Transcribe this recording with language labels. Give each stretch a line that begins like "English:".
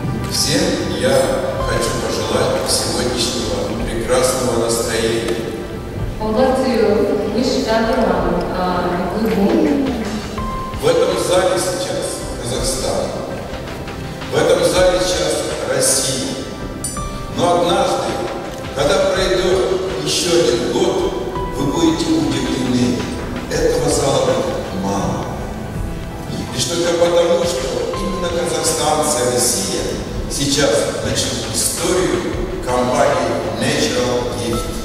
Russian: Всем я хочу пожелать сегодняшнего прекрасного настроения.
English: I would like to wish everyone a good mood.
Russian: зале сейчас Казахстан, в этом зале сейчас Россия. Но однажды, когда пройдет еще один год, вы будете удивлены. Этого зала будет мало. Лишь только потому, что именно казахстанцы и Россия сейчас начнут историю компании Natural Gift.